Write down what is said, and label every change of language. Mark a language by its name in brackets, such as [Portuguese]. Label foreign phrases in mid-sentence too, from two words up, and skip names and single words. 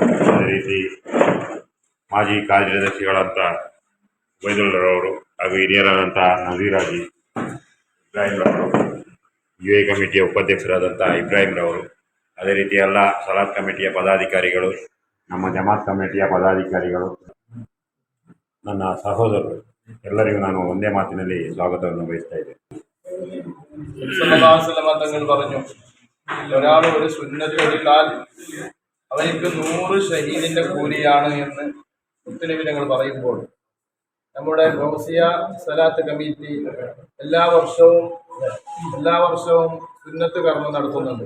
[Kannada] ಅದೇ ರೀತಿ ಮಾಜಿ ಕಾರ್ಯದರ್ಶಿಗಳಂಥ ವೈದುಲ್ರವರು ಹಾಗೂ ಹಿರಿಯರಾದಂಥ ನಜೀರಾಜಿ ಇಬ್ರಾಹಿಂರವರು, UA ಕಮಿಟಿಯ ಉಪಾಧ್ಯಕ್ಷರಾದಂಥ ಇಬ್ರಾಹಿಂರವರು, ಅದೇ ರೀತಿ ಎಲ್ಲ ಸಲಾತ್ ಕಮಿಟಿಯ ಪದಾಧಿಕಾರಿಗಳು, ನಮ್ಮ ಜಮಾತ್ ಕಮಿಟಿಯ ಪದಾಧಿಕಾರಿಗಳು, ನನ್ನ ಸಹೋದರರು ಎಲ್ಲರಿಗೂ ನಾನು ಒಂದೇ ಮಾತಿನಲ್ಲಿ ಸ್ವಾಗತವನ್ನು ಬಯಸ್ತಾ ಇದ್ದೇನೆ. [Malayalam] തങ്ങൾ പറഞ്ഞു, ഒരാൾ ഒരു സുന്നത്ത് എടുത്താൽ അവർക്ക് 100 ഷഹീദിന്റെ കൂലിയാണ് എന്ന് മുത്തുനബി തങ്ങൾ പറയുമ്പോൾ നമ്മുടെ ഗൗസിയ സലാത്ത് കമ്മിറ്റി എല്ലാ വർഷവും സുന്നത്ത് കർമ്മം നടത്തുന്നുണ്ട്.